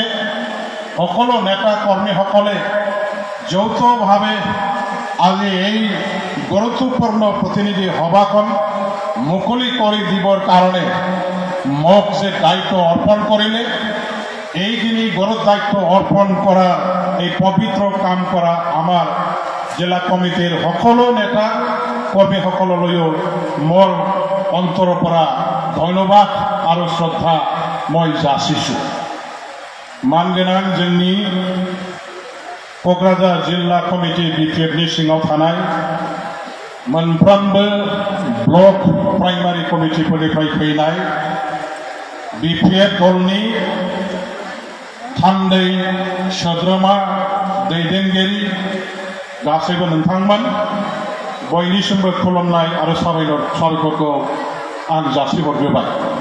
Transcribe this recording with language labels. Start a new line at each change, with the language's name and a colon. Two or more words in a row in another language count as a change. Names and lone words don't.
Assamese: সকলো নেতা কৰ্মীসকলে যৌথভাৱে আজি এই গুৰুত্বপূৰ্ণ প্ৰতিনিধি সভাখন মুকলি কৰি দিবৰ কাৰণে মোক যে দায়িত্ব অৰ্পণ কৰিলে এইখিনি গুৰুত্ব দায়িত্ব অৰ্পণ কৰা এই পবিত্ৰ কাম কৰা আমাৰ জিলা কমিটিৰ সকলো নেতা কৰ্মীসকললৈও মোৰ অন্তৰৰ পৰা ধন্যবাদ আৰু শ্ৰদ্ধা মই যাচিছোঁ।
Bodo: मानगोनां जोंनि क'क्राझार जिल्ला कमिटि BPFनि सिङाव थानाय मोनफ्रोमबो
English: block primary
Bodo: कमिटिफोरनिफ्राय फैनाय BPF दलनि थान्दै सोद्रोमा दैदेनगिरि गासैबो नोंथांमोन बयनिसिमबो खुलुमनाय आरो साबायखरखौ आं जासिहरग्रोबाय।